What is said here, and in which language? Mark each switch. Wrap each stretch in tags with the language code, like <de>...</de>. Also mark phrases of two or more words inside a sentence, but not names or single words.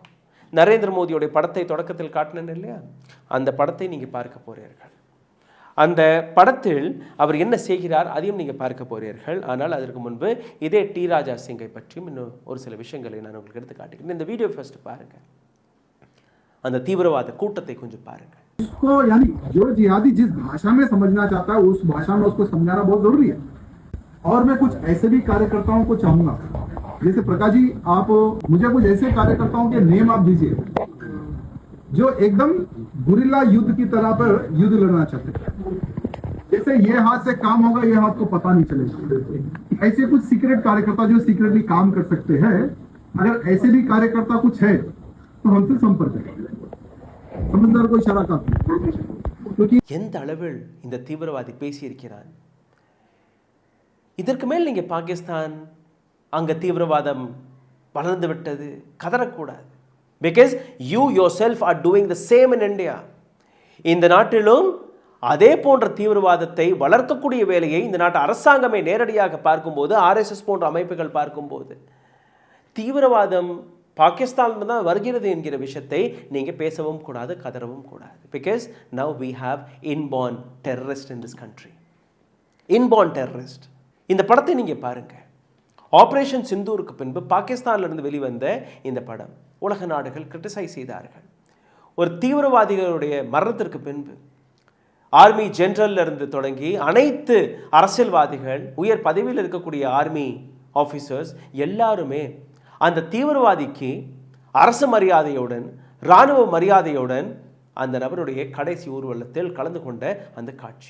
<ta>நரேந்திர மோடியோடைய படத்தை தொடக்கத்தில் காட்டினேன் இல்லையா, அந்த படத்தை நீங்கள் பார்க்க போகிறீர்கள். அந்த படத்தில் அவர் என்ன செய்கிறார் அதையும் நீங்கள் பார்க்க போகிறீர்கள். ஆனால் அதற்கு முன்பு இதே டி ராஜா சிங்கை பற்றியும் இன்னும் ஒரு சில விஷயங்களை நான் உங்களுக்கு எடுத்து காட்டுகிறேன். இந்த</ta> <en>video first</en> <ta>பாருங்கள், அந்த தீவிரவாத கூட்டத்தை கொஞ்சம் பாருங்கள்.</ta> <hi>उसको यानी जो जिहादी जिस भाषा में समझना चाहता है उस भाषा में उसको समझाना बहुत जरूरी है। और मैं कुछ ऐसे भी कार्यकर्ताओं को चाहूंगा, जैसे प्रकाश जी आप मुझे कुछ ऐसे कार्यकर्ताओं के नेम आप दीजिए जो एकदम गुरिल्ला युद्ध की तरह पर युद्ध लड़ना चाहते हैं। जैसे ये हाथ से काम होगा, ये हाथ को पता नहीं चलेगा। ऐसे कुछ सीक्रेट कार्यकर्ता जो सीक्रेटली काम कर सकते हैं, अगर ऐसे भी कार्यकर्ता कुछ है तो हमसे संपर्क करें। समझदार को इशारा काफी, क्योंकि</hi> <ta>எந்த அளவில் இந்த தீவிரவாதி பேசியிருக்கிறான். இதற்கு மேல் நீங்க பாகிஸ்தான் அங்க தீவிரவாதம் வளர்ந்து விட்டது கதறக்கூடாது.</ta> <en>because you your self are doing the same in India.</en> <ta>இந்த நாட்டிலும் அதே போன்ற தீவிரவாதத்தை வளர்க்கக்கூடிய வேலையை இந்த நாட்டு அரசாங்கமே நேரடியாக பார்க்கும்போது, RSS போன்ற அமைப்புகள் பார்க்கும்போது, தீவிரவாதம் பாகிஸ்தானில் தான் வருகிறது என்கிற விஷயத்தை நீங்க பேசவும் கூடாது, கதறவும் கூடாது.</ta> <en>because now we have inborn terrorist in this country. inborn terrorist.</en> <ta>இந்த படத்தை நீங்க பாருங்க. ஆபரேஷன் சிந்தூருக்கு பின்பு பாகிஸ்தானிலிருந்து வெளிவந்த இந்த படம் உலக நாடுகள் கிரிட்டிசைஸ் செய்தார்கள். ஒரு தீவிரவாதிகளுடைய மரணத்திற்கு பின்பு</ta> <en>army general</en> <ta>இருந்து தொடங்கி அனைத்து அரசியல்வாதிகள், உயர் பதவியில் இருக்கக்கூடிய</ta> <en>army officers</en> <ta>எல்லாருமே அந்த தீவிரவாதிக்கு அரசு மரியாதையுடன், இராணுவ மரியாதையுடன் அந்த நபருடைய கடைசி ஊர்வலத்தில் கலந்து கொண்ட அந்த காட்சி.</ta>